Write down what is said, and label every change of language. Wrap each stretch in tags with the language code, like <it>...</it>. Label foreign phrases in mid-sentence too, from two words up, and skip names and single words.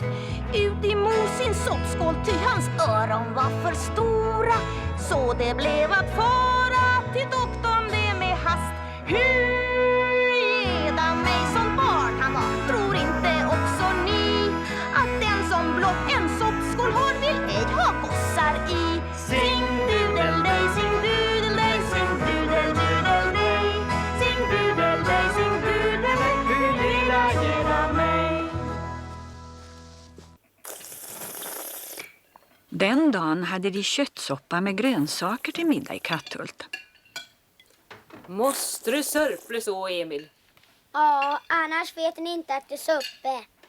<sv>Ut i sin soppskål ty hans öron var för stora, så det blev att fara till doktorn det med hast. Hureda mig som barn han var, tror inte också ni att den som blott en soppskål har vill ej ha gossar i. Sing dudeldej, sing dudeldej, sing dudeldej, sing dudeldej, sing dudeldej, hur lilla geda mig. Den dagen hade de köttsoppa med grönsaker till middag i Katthult. Måste du sörpla så, Emil? Ja, annars vet ni inte att det är suppe.</sv>